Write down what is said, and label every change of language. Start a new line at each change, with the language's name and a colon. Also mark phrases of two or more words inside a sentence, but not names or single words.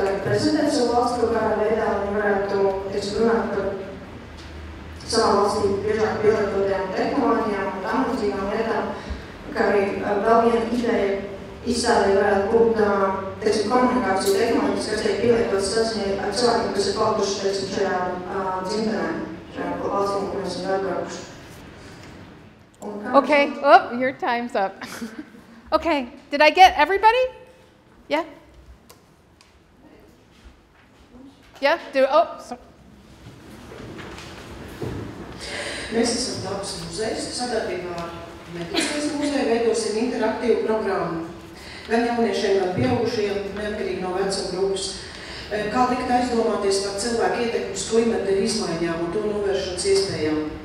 Latvian: arī prezentēt savu valsti kaut kādā veidā, lai viņi varētu, teiksim, runāt par savā valstī biežāk pielietotajām tehnoloģijām un tam līdzīgām lietām, kā arī vēl viena ideja izstādē varētu būt, teiksim, komunikāciju tehnoloģijas, kas tiek pielietotas saziņai ar cilvēkiem, kas ir palikuši, teiksim, šajā dzimtenē, šajā valstī, kur mēs esam atbraukuši.
English: Okay, your time's up. Okay, did I get everybody? Yeah? Yeah?
Latvian: Mēs esam dabas muzejs, sadarbībā ar Medicīnas muzeju veidosim interaktīvu programmu. Gan jauniešiem, gan pieaugušiem, neatkarīgi no vecuma grupas. Kā likt aizdomāties par cilvēku ietekmi uz klimata izmaiņām un to novēršanas iespējām.